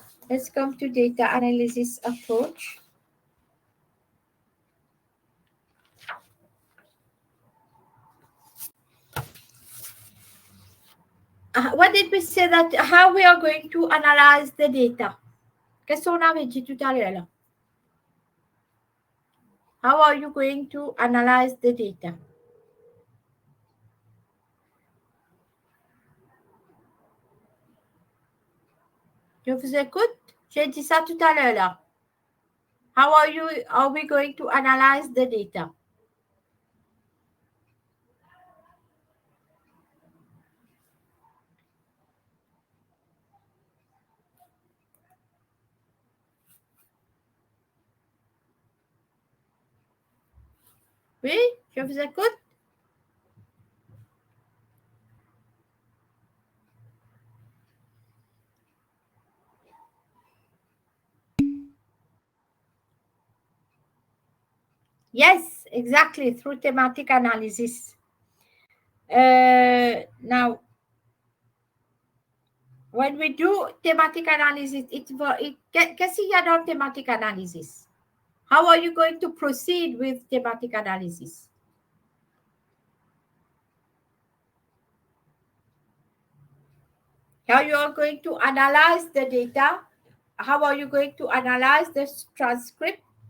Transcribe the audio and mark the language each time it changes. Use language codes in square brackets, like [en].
[en] Let's come to data analysis approach. What did we say that how we are going to analyze the data? [fr] Qu'est-ce qu'on avait dit tout à l'heure? [en] How are you going to analyze the data? [fr] Je vous écoute. J'ai dit ça tout à l'heure là. [en] How are we going to analyze the data? [fr] Oui, je vous écoute. [en] Yes, exactly, through thematic analysis. Now, when we do thematic analysis, [fr] qu'est-ce qu'il y a dans [en] thematic analysis? How are you going to proceed with thematic analysis? How you are going to analyze the data? How are you going to analyze the transcript?